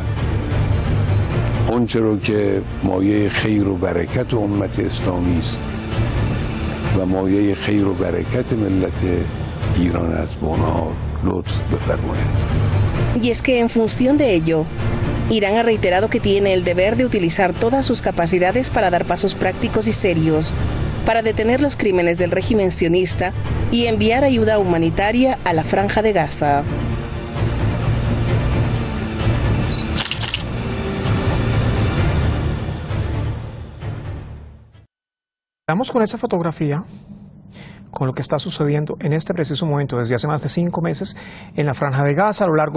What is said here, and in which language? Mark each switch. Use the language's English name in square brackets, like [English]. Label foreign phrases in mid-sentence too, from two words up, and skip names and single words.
[Persian] آنچه رو که مایه خیر و برکت امت اسلامی است و مایه خیر و برکت ملت ایران است به آنها لطف بفرماید. [Spanish] Y es que en función de ello, Irán ha reiterado que tiene el deber de utilizar todas sus capacidades para dar pasos prácticos y serios, para detener los crímenes del régimen sionista y enviar ayuda humanitaria a la Franja de Gaza. Vamos con esa fotografía, con lo que está sucediendo en este preciso momento desde hace más de 5 meses en la Franja de Gaza.